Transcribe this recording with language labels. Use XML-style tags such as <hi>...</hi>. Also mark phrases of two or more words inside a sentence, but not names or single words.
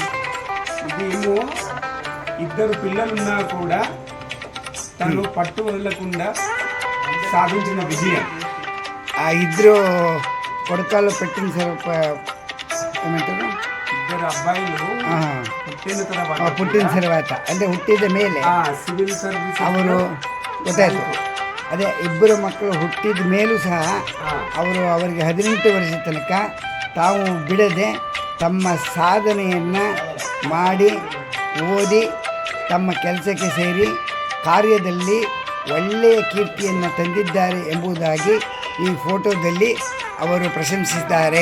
<te>ఇదేమో ఇద్దరు పిల్లలున్నా కూడా తను పట్టు వదలకుండా సాధించిన విజయం. ఆ ఇద్దరు కొడుకాల్లో పెట్టిన సార్, ఏమంటారు, ఇద్దరు అబ్బాయిలు పుట్టిన తర్వాత అంటే</te> <kn>ಹುಟ್ಟಿದ ಮೇಲೆ</kn> <en>civil service</en> <kn>ಅವರು ಗೊತ್ತಾಯ್ತು. ಅದೇ ಇಬ್ಬರು ಮಕ್ಕಳು ಹುಟ್ಟಿದ ಮೇಲೂ ಸಹ ಅವರಿಗೆ 18 ವರ್ಷ ತನಕ ತಾವು ಬಿಡದೆ ತಮ್ಮ ಸಾಧನೆಯನ್ನು ಮಾಡಿ ಓದಿ ತಮ್ಮ ಕೆಲಸಕ್ಕೆ ಸೇರಿ ಕಾರ್ಯದಲ್ಲಿ ಒಳ್ಳೆಯ ಕೀರ್ತಿಯನ್ನು ತಂದಿದ್ದಾರೆ ಎಂಬುದಾಗಿ ಈ ಫೋಟೋದಲ್ಲಿ ಅವರು ಪ್ರಶಂಸಿಸಿದ್ದಾರೆ.</kn>